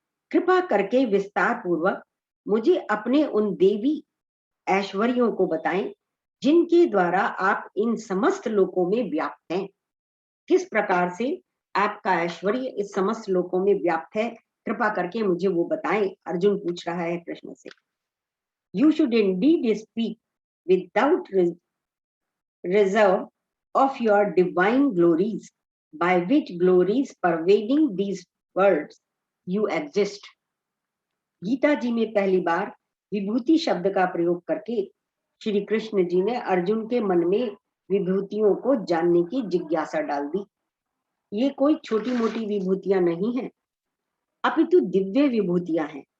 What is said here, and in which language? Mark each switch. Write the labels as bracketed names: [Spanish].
[Hindi] कृपा करके विस्तार पूर्वक मुझे अपने उन देवी ऐश्वर्यों को बताएं जिनके द्वारा आप इन समस्त लोकों में व्याप्त हैं। किस प्रकार से आपका ऐश्वर्य इस समस्त लोकों में व्याप्त है, कृपा करके मुझे वो बताएं, अर्जुन पूछ रहा है कृष्ण से। [English] You should indeed speak without reserve of your divine glories, by which glories pervading these worlds you exist. [Hindi] Gita जी में पहली बार विभूति शब्द का प्रयोग करके श्री कृष्ण जी ने अर्जुन के मन में विभूतियों को जानने की जिज्ञासा डाल दी। ये कोई छोटी मोटी विभूतियां नहीं हैं, अपितु दिव्य विभूतियां हैं।